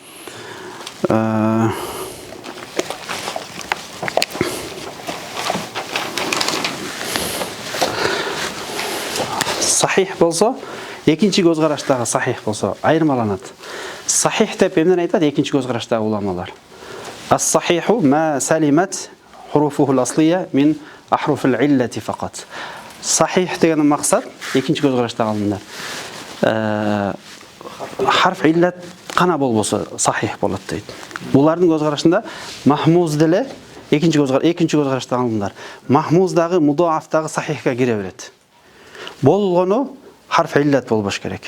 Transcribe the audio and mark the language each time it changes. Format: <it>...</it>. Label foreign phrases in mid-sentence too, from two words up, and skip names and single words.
<ky>Сахих болсо, экинчи көз караштагы сахих болсо айырмаланат. Сахих деп эмнени айтат экинчи көз караштагы уламалар.</ky> <ar>الصحيح ما سلمت حروفه الأصلية من أحرف العلة فقط.</ar> <ky>Сахих деген максат экинчи көз караштагы алымдар.</ky> <ar>حرف علة</ar> <ky>кана болбосо сахих болот дейт. Булардын көз карашында махмуз деле экинчи көз караштагы алымдар. Махмуздагы мудаафтагы сахихка кире берет. Болгону</ky> <ar>حرف علة</ar> <ky>болбош керек.</ky>